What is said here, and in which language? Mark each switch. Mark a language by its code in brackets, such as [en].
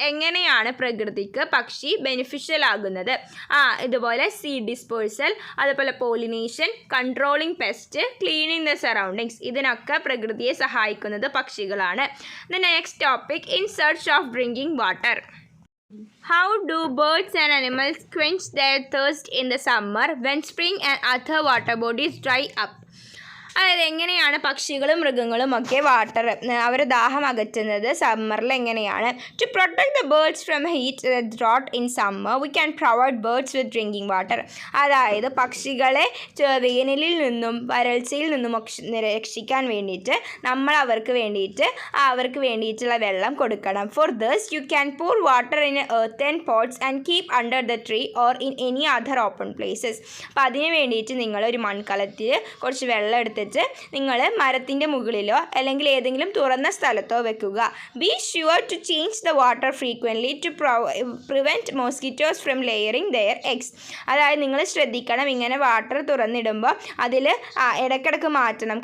[ml] എങ്ങനെയാണ് പ്രകൃതിക്ക് പക്ഷി ബെനിഫിഷ്യൽ ആകുന്നത്? [en] ഇതുപോലെ seed dispersal, അതുപോലെ pollination, controlling pest, cleaning the surroundings. [ml] ഇതിനൊക്കെ പ്രകൃതിയെ സഹായിക്കുന്നത് പക്ഷികളാണ്. [en] The next topic, in search of drinking water. How do birds and animals quench their thirst in the summer when spring and other water bodies dry up? [ml] അതായത് എങ്ങനെയാണ് പക്ഷികളും മൃഗങ്ങളും ഒക്കെ അവരുടെ ദാഹം അകറ്റുന്നത് സമ്മറിൽ എങ്ങനെയാണ്? [en] To protect the birds from heat drought in summer we can provide birds with drinking water. [ml] അതായത് പക്ഷികളെ വേനലിൽ നിന്നും വരൾച്ചയിൽ നിന്നും രക്ഷിക്കാൻ വേണ്ടിയിട്ട് നമ്മൾ അവർക്ക് വേണ്ടിയിട്ടുള്ള വെള്ളം കൊടുക്കണം. [en] For this you can pour water in earthen pots and keep under the tree or in any other open places. [ml] അപ്പോൾ അതിന് വേണ്ടിയിട്ട് നിങ്ങൾ ഒരു മൺകലത്തിൽ കുറച്ച് വെള്ളം എടുത്തിട്ട് എടുത്തിട്ട് നിങ്ങൾ മരത്തിൻ്റെ മുകളിലോ അല്ലെങ്കിൽ ഏതെങ്കിലും തുറന്ന സ്ഥലത്തോ വെക്കുക. [en] Be sure to change the water frequently to prevent mosquitoes from layering their eggs. [ml] അതായത് നിങ്ങൾ ശ്രദ്ധിക്കണം, ഇങ്ങനെ വാട്ടർ തുറന്നിടുമ്പോൾ അതിൽ ഇടയ്ക്കിടയ്ക്ക് മാറ്റണം.